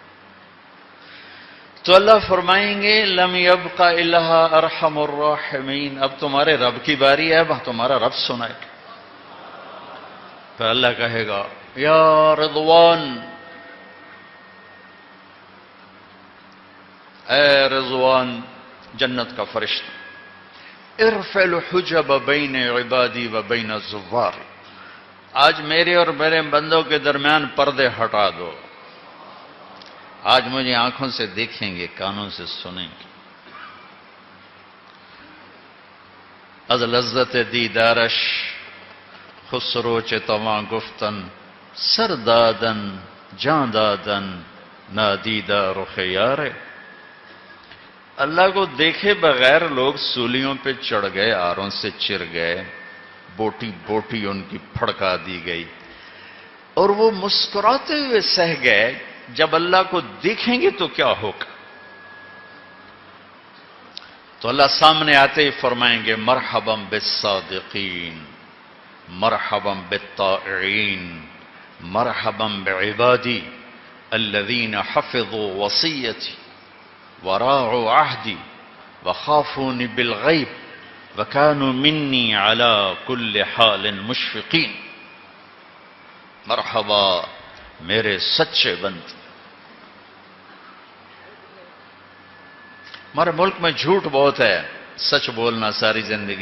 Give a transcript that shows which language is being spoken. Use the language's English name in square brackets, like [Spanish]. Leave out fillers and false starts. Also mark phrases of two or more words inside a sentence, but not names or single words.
[Urdu] تو اللہ فرمائیں گے [Arabic] لم یبق الا ارحم الراحمین، [Urdu] اب تمہارے رب کی باری ہے، اب تمہارا رب سنائے. پھر اللہ کہے گا [Arabic] یا رضوان، [Urdu] اے رضوان جنت کا فرشتہ، [Arabic] ارفع الحجب بین عبادی و بین الزوار، [Urdu] آج میرے اور میرے بندوں کے درمیان پردے ہٹا دو. آج مجھے آنکھوں سے دیکھیں گے، کانوں سے سنیں گے. [Persian] از لذت دیدارش خسرو چه تواں گفتن، سر دادن جان دادن نادیدہ رخ یارے. [Urdu] اللہ کو دیکھے بغیر لوگ سولیوں پہ چڑھ گئے، آروں سے چر گئے، بوٹی بوٹی ان کی پھڑکا دی گئی، اور وہ مسکراتے ہوئے سہ گئے. جب اللہ کو دیکھیں گے تو کیا ہوگا؟ تو اللہ سامنے آتے ہی فرمائیں گے [Arabic] مرحبا بالصادقین، مرحبا بالطائعین، مرحبا بعبادی الذین حفظوا وصیتی وراعوا عہدی وخافونی بالغیب وکانوا منی علی کل حال مشفقین. [Urdu] مرحبا میرے سچے بند. ہمارے ملک میں جھوٹ بہت ہے، سچ بولنا ساری زندگی.